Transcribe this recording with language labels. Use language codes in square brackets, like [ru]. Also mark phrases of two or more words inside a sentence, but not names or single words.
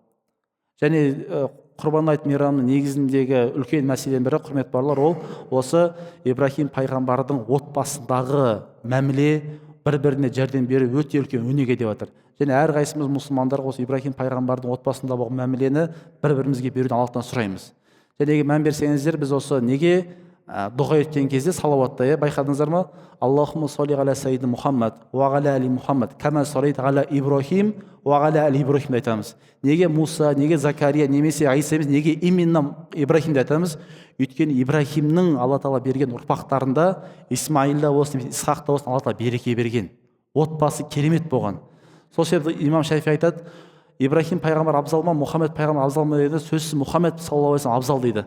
[kk] Және құрбан айт мейрамының негізіндегі үлкен мәселенің бірі, құрмет барлар, ол осы Ибрахим пайғамбардың отбасындағы мәміле, бір-біріне жәрдем беру өте үлкен өнеге деп жатыр. Және әрқайсымыз мұсылмандар осы Ибрахим пайғамбардың отбасында болған мәмілені бір-бірімізге беруден Аллахтан сұраймыз. Және мән берсеңіздер, біз осы неге дұға еткен кезде салауатта, байқадыңыздар ма? [ar] اللهم صل على سيدنا محمد وعلى آل محمد كما صليت على إبراهيم وعلى آل إبراهيم айтамыз. [kk] Неге Муса, неге Закария, немесе Иса емес, неге именно Ибрахим айтамыз? Өйткені Ибрахимнің Алла тағала берген ұрпақтарында, Исмаилда болсын, Исхақта болсын, Алла тағала береке берген. Отбасы керемет болған. Сол себепті имам Шафи айтады, Ибрахим пайғамбар абзал ма, Мұхаммед пайғамбар абзал ма дейді, сөзсіз Мұхаммед [ar] صلى الله عليه [kk] абзал дейді.